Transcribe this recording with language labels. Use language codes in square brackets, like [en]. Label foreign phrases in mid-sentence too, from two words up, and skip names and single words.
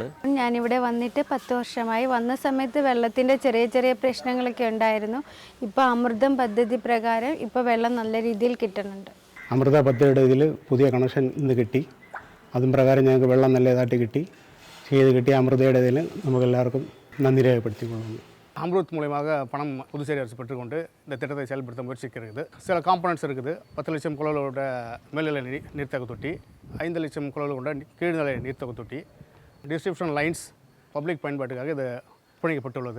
[ml] ഞാനിവിടെ വന്നിട്ട് 10 വർഷമായി. വന്ന സമയത്ത് വെള്ളത്തിൻ്റെ ചെറിയ ചെറിയ പ്രശ്നങ്ങളൊക്കെ ഉണ്ടായിരുന്നു. ഇപ്പോൾ അമൃതം പദ്ധതി പ്രകാരം ഇപ്പോൾ വെള്ളം നല്ല രീതിയിൽ കിട്ടുന്നുണ്ട്. അമൃത പദ്ധതിയുടെ ഇതിൽ പുതിയ കണക്ഷൻ ഇന്ന് കിട്ടി. അതും പ്രകാരം ഞങ്ങൾക്ക് വെള്ളം നല്ല ഇതായിട്ട് കിട്ടിയ അമൃതയുടെ ഇതിൽ നമുക്കെല്ലാവർക്കും [ta] நன்றி ரேகப்படுத்திக்கொள்ளுங்கள். அம்ருத் மூலமாக பணம் புதுச்சேரி அரசு பெற்றுக்கொண்டு இந்த திட்டத்தை செயல்படுத்த முயற்சிக்கிறது. சில காம்பனன்ட்ஸ் இருக்குது. 10 லட்சம் குழலோட மேல்நிலை நீர்த்தேக்க தொட்டி, 5 லட்சம் குழல் கொண்ட கீழ்நிலை நீர்த்தேக்க தொட்டி, [en] distribution lines public [ta] பயன்பாட்டுக்காக இது பிணைக்கப்பட்டுள்ளது.